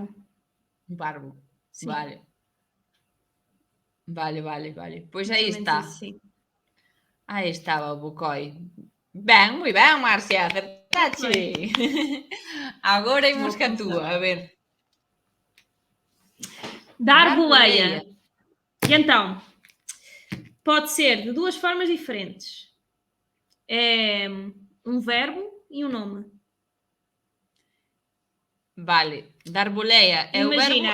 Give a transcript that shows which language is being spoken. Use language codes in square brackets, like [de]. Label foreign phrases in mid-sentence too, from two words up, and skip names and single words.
[gl] Un parvo. [pt] Sim. [gl] Vale. Pois aí está. [pt] Sim. [gl] Aí estaba o bocoi. Ben, moi ben, Marcia, acertache. Agora imos que a túa, a ver. Dar boleia. [pt] E então, pode ser de duas formas diferentes. É um verbo e um nome. [gl] Vale, dar boleia é Imagina.